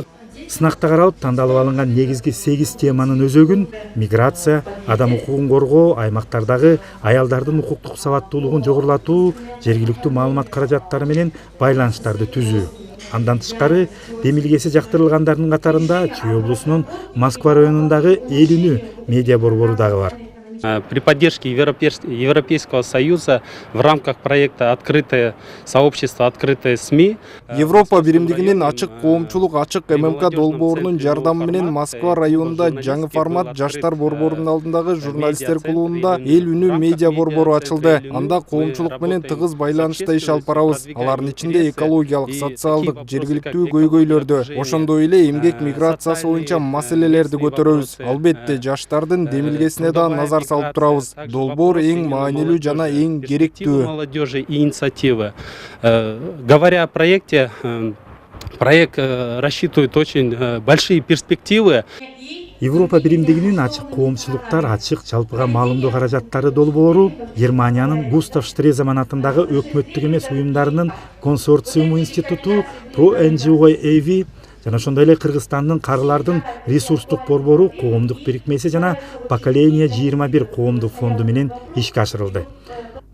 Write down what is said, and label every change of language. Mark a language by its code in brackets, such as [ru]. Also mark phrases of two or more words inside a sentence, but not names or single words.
[ky] Сынакта каралып тандалып алынган негизги 8 теманын өзөгүн миграция, адам укугун коргоо, аймактардагы аялдардын укуктук сабаттуулугун жогорулатуу, жергиликтүү маалымат каражаттары менен байланыштарды түзүү. Андан тышкары демилгеси жактырылгандардын катарында Чүй облусунун Москва районундагы Элүнү медиа борбору дагы бар. [ru] При поддержке Европейского Союза в рамках проекта «Открытое сообщество, открытые СМИ». [ky] Европа биримдигинин ачык коомчулук, ачык ММК долбоорунун жардамы менен Москва районунда жаңы формат жаштар борборунун алдындагы журналисттер клубунда Эл үнү медиа борбору ачылды. Анда коомчулук менен тыгыз байланышта иш алып барабыз. Алардын ичинде экологиялык, социалдык, жергиликтүү көйгөйлөрдү, ошондой эле эмгек миграциясы боюнча маселелерди көтөрөбүз. Албетте жаштардын демилгесине да назар салып турабыз. Долбоор эң маанилүү жана эң керектүү. [ru] Молодежи и инициативы. Говоря о проекте, проект рассчитывает очень большие перспективы. [ky] Европа биримдигинин ачык коомчулуктар, ачык жалпыга маалымдоо каражаттары долбоору Германиянын Густав Штреземан атындагы өкмөттүк эмес уюмдарынын консорциуму институту Pro NGO EV жана ошондой эле Кыргызстандын карылардын ресурстук борбору коомдук бирикмеси жана Поколение 21 коомдук фонду менен ишке ашырылды.